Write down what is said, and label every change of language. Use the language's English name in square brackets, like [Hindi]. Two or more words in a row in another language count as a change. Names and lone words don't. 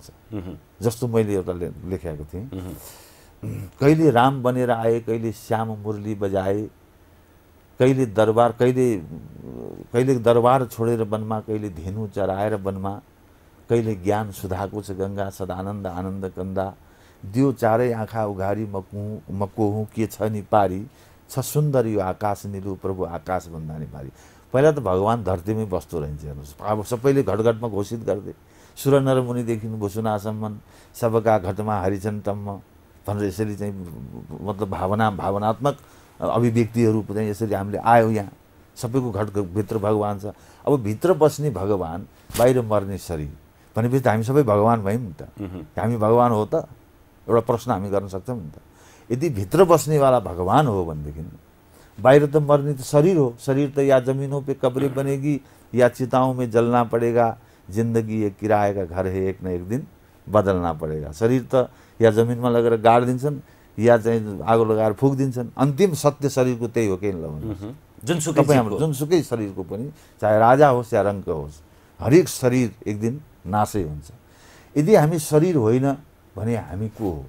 [Nepali] जस्तो मैले एउटा लेखेको थिएँ, कहिले राम बनेर आए, कहिले श्याम मुरली बजाए, कहिले दरबार छोडेर वनमा, कहिले धेनु चराएर वनमा, कहिले ज्ञान सुधाको छ गङ्गा, सदानन्द आनन्द कन्दा, दियो चारै आँखा उघारी मकोहु के छ नि पारी, छ सुन्दर यो आकाश निलु प्रभु आकाश भन्दा नि पारी। पहिला त भगवान् धरतीमै बस्दो रहन्छ हेर्नुहोस्। अब सबैले घटघटमा घोषित गर्दै सुर नर मुनिदेखि भुसुनासम्म सबका घटमा हरिचन तम्म भनेर यसरी चाहिँ मतलब भावनात्मक अभिव्यक्तिहरू चाहिँ यसरी हामीले आयो। यहाँ सबैको घटभित्र भगवान् छ। अब भित्र बस्ने भगवान्, बाहिर मर्ने शरीर भनेपछि त हामी सबै भगवान् भयौँ नि त। हामी भगवान् हो त? एउटा प्रश्न हामी गर्न सक्छौँ नि त। यदि भित्र बस्नेवाला भगवान् हो भनेदेखि बाहिर त मर्ने त शरीर हो। शरीर त [Hindi] या जमीनों पे कब्रें बनेगी या चिताओं में जलना पड़ेगा, जिंदगी एक किराए का घर है, एक न एक दिन बदलना पड़ेगा। [Nepali] शरीर त या जमिनमा लगेर गाडिदिन्छन् या चाहिँ आगो लगाएर फुकिदिन्छन्। अन्तिम सत्य शरीरको त्यही हो कि जुनसुकै शरीरको पनि, चाहे राजा होस् या रङ्क होस्, हरेक शरीर एक दिन नाशै हुन्छ। यदि हामी शरीर होइन भने हामी को हो?